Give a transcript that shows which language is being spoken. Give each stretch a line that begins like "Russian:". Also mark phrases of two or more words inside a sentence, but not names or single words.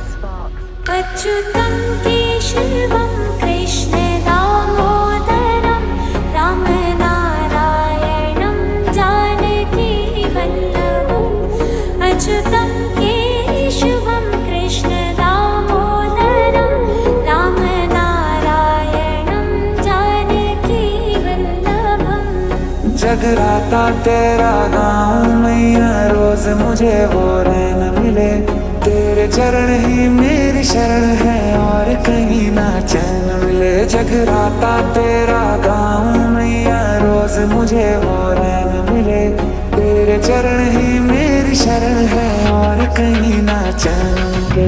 Sanskrit: अच्युतं केशवं कृष्ण दामोदरं रामनारायणं जानकी वल्लभम् अच्युतं केशवं कृष्ण दामोदरं रामनारायणं जानकी वल्लभम्।
Hindi: जगराता तेरा गाँव मैया रोज मुझे वो रैन मिले, तेरे चरण ही मेरी शरण है और कहीं ना चैन मिले। जगराता तेरा गाँव मैया रोज मुझे वो रैन मिले, तेरे चरण ही मेरी शरण है और कहीं ना चैन मिले।